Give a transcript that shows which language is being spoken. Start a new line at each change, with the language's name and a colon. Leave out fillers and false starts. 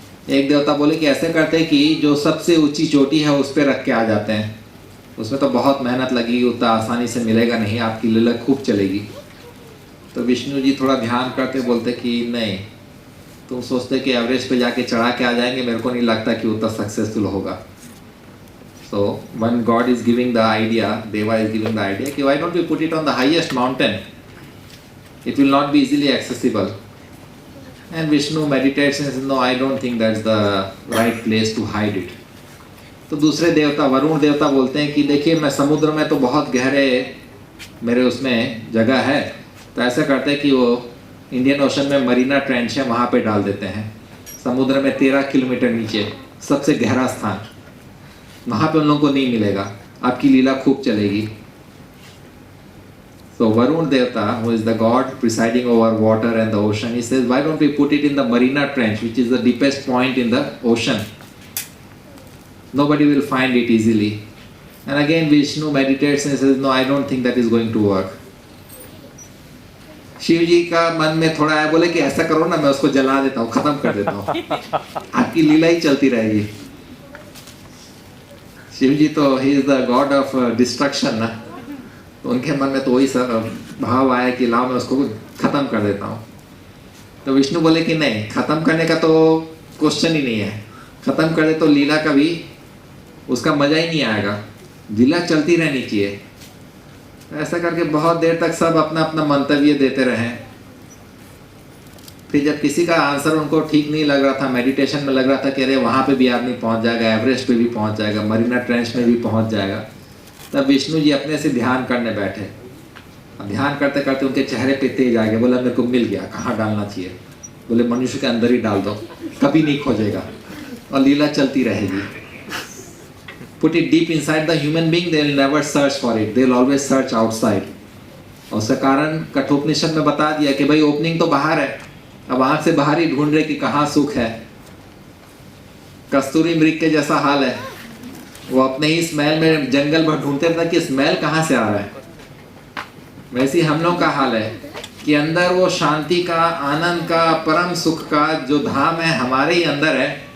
Hindi: एक देवता बोले कि ऐसे करते हैं कि जो सबसे ऊंची चोटी है उस पर रख के आ जाते हैं, उसमें तो बहुत मेहनत लगेगी, उतना आसानी से मिलेगा नहीं, आपकी लीला खूब चलेगी। तो विष्णु जी थोड़ा ध्यान करके बोलते कि नहीं, तुम सोचते कि एवरेस्ट पे जाके चढ़ा के आ जाएंगे, मेरे को नहीं लगता कि उतना सक्सेसफुल होगा।
English: So when God is giving the idea, Deva is giving the idea, कि why don't we put it on the highest mountain? It will not be easily accessible. And Vishnu meditates and says, no, I don't think that's the right place to hide it.
Hindi: तो दूसरे देवता, वरुण देवता बोलते हैं कि देखिए मैं समुद्र में तो बहुत गहरे मेरे उसमें जगह है, तो ऐसा करते हैं कि वो इंडियन ओशन में मरीना ट्रेंच है, वहाँ पे डाल देते हैं, समुद्र में 13 किलोमीटर नीचे सबसे गहरा स्थान, वहाँ पे उन लोगों को नहीं मिलेगा, आपकी लीला खूब चलेगी।
English: So Varun Devata, who is the god presiding over water and the ocean, he says, why don't we put it in the Marina Trench, which is the deepest point in the ocean? Nobody will find it easily. And again Vishnu meditates and says, no, I don't think that is going to work.
Hindi: Shiv जी का मन में थोड़ा आया, बोले कि ऐसा करो ना, मैं उसको जला देता हूँ, खत्म कर देता हूँ, आपकी लीला ही चलती रहेगी। शिव जी तो
English: he is the God of destruction
Hindi: ना, तो उनके मन में तो वही भाव आया कि लाओ मैं उसको खत्म कर देता हूँ। तो विष्णु बोले कि नहीं, खत्म करने का तो क्वेश्चन ही नहीं है, खत्म कर दे तो लीला का भी उसका मजा ही नहीं आएगा, लीला चलती रहनी चाहिए। ऐसा करके बहुत देर तक सब अपना अपना मंतव्य देते रहे। फिर जब किसी का आंसर उनको ठीक नहीं लग रहा था, मेडिटेशन में लग रहा था कि अरे वहाँ पे भी आदमी पहुँच जाएगा, एवरेस्ट पे भी पहुँच जाएगा, मरीना ट्रेंच में भी पहुँच जाएगा, तब विष्णु जी अपने से ध्यान करने बैठे। अब ध्यान करते करते उनके चेहरे पे तेज आ गया, बोला मेरे को मिल गया, कहाँ डालना चाहिए, बोले मनुष्य के अंदर ही डाल दो, कभी नहीं खोजेगा और लीला चलती रहेगी।
English: Put it deep inside the human being, they will never search for it, they will always search outside।
Hindi: और उसका कारण कठोपनिषद में बता दिया कि भाई ओपनिंग तो बाहर है, अब आँख से बाहर ही ढूंढ रहे कि कहाँ सुख है। कस्तूरी मृग के जैसा हाल है, वो अपने ही स्मेल में जंगल भर ढूंढते रहता कि स्मेल कहाँ से आ रहा है। वैसे ही हम लोग का हाल है कि अंदर वो शांति का, आनंद का, परम सुख का जो धाम है हमारे ही अंदर है,